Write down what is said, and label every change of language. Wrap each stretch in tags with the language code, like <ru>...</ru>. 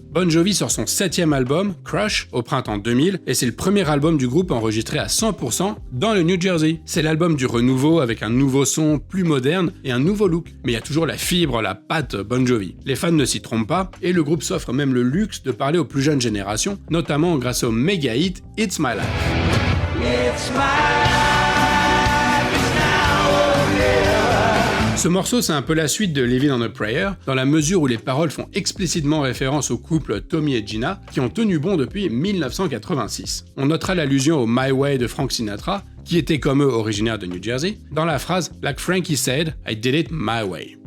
<fr>Bon Jovi sort son 7e album, Crush, au printemps 2000, et c'est le premier album du groupe enregistré à 100% dans le New Jersey. C'est l'album du renouveau avec un nouveau son plus moderne et un nouveau look. Mais il y a toujours la fibre, la patte Bon Jovi. Les fans ne s'y trompent pas, et le groupe s'offre même le luxe de parler aux plus jeunes générations, notamment grâce au méga hit It's My Life.</fr> <en>It's my life, it's now or never.</en> <fr>Ce morceau, c'est un peu la suite de Living on a Prayer, dans la mesure où les paroles font explicitement référence au couple Tommy et Gina, qui ont tenu bon depuis 1986. On notera l'allusion au My Way de Frank Sinatra, qui était comme eux originaire de New Jersey, dans la phrase «</fr> <en>Like Frankie said, I did it my way ».</en>